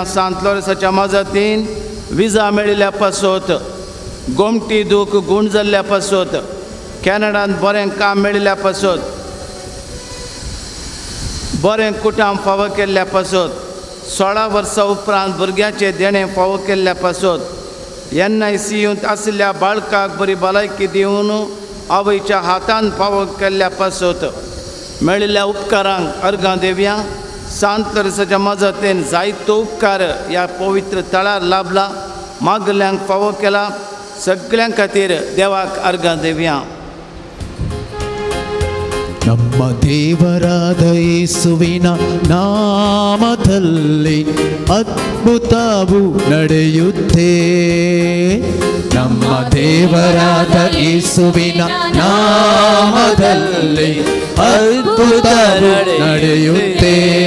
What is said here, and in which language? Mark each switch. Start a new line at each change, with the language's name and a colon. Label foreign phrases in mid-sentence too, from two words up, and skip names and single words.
Konkani: सांत लोरेसाच्या मजतीन विजा मेळिल्ल्या पासत गोमटी दूख गूण जाल्ल्या पासत कॅनडांत बरें काम मेळिल्ल्या पासत बरें कुटाम फावो केल्ल्या पासत 16 वर्सां उपरांत भुरग्याचें देणें फावो केल्ल्या पासत NICUंत आशिल्ल्या बाळकाक बरी भलायकी दिवन आवयच्या हातान फावो केल्ल्या पासत मेळिल्ल्या उपकारांक अर्गां दिवया. सांत लोरेसाच्या मजतीन जायतो उपकार ह्या पवित्र तळार लाभला. मागल्यांक फावो केला. सगळ्यां खातीर देवाक अर्गां दिवया.
Kannada: ನಮ್ಮ ದೇವರಾದ ಯೇಸುವಿನ ನಾಮದಲ್ಲಿ ಅದ್ಭುತವು ನಡೆಯುತ್ತೆ. ನಮ್ಮ ದೇವರಾದ ಯೇಸುವಿನ ನಾಮದಲ್ಲಿ ಅದ್ಭುತವು ನಡೆಯುತ್ತೆ.